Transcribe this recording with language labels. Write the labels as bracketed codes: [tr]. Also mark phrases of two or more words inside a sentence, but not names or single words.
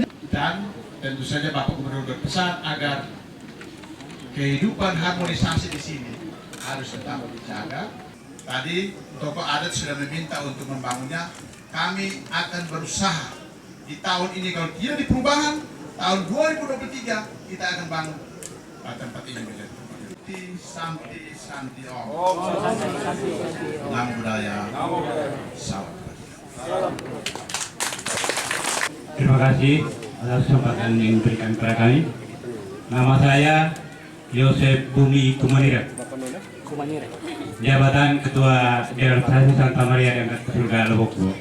[id] Dan tentu saja Bapak Gubernur berpesan agar kehidupan harmonisasi di sini harus tetap dijaga. Tadi tokoh adat sudah meminta untuk membangunnya. Kami akan berusaha di tahun ini, kalau tidak di perubahan, tahun 2023 kita akan bangun tempat ini menjadi Santi Om. Nam budaya. Salam. Terima kasih atas kesempatan yang diberikan kepada kami. Nama saya Yosef Bumi Kumanira, jabatan Ketua Delegasi Santa Maria Diangkat ke Surga Lombok.